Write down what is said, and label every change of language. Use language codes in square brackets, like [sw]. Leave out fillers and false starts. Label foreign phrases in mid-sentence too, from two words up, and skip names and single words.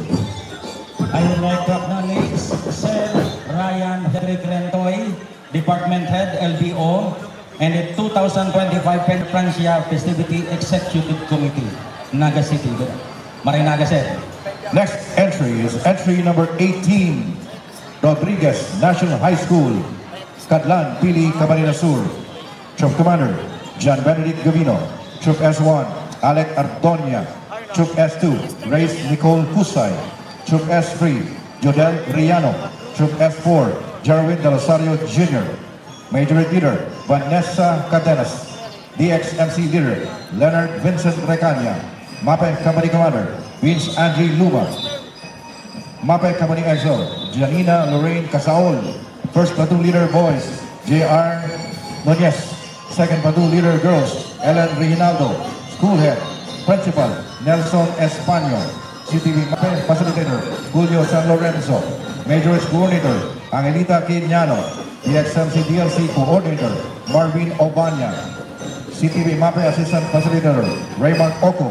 [en] I would like to acknowledge Sir Ryan Henry Rentoy, Department Head, LBO, and the 2025 Francia Festivity Executive Committee, Naga City, Marinaga Sir. Next entry is entry number 18, Rodriguez National High School, Cadlan, Pili, Camarines Sur. Troop Commander, John Benedict Gavino. Troop S1, Alec Ardonia. Troop S2, Race Nicole Husay. Troop S3, Jodel Riano. Troop S4, Jarwin De Rosario Jr. Major Leader, Vanessa Cadenas. DXMC Leader, Leonard Vincent Recania. Mapay Company Commander, Vince Andre Luma. Mapay Company EXO, Janina Lorraine Casaol. First Platoon Leader Boys, J.R. Nunez. Second Platoon Leader Girls, Ellen Reginaldo. School Head, Principal, Nelson Espano. CTV MAPE Facilitator, Julio San Lorenzo. Majorage Coordinator, Angelita Quiniano. DXMC DLC Coordinator, Marvin Obanya. CTV MAPE Assistant Facilitator, Raymond Oco.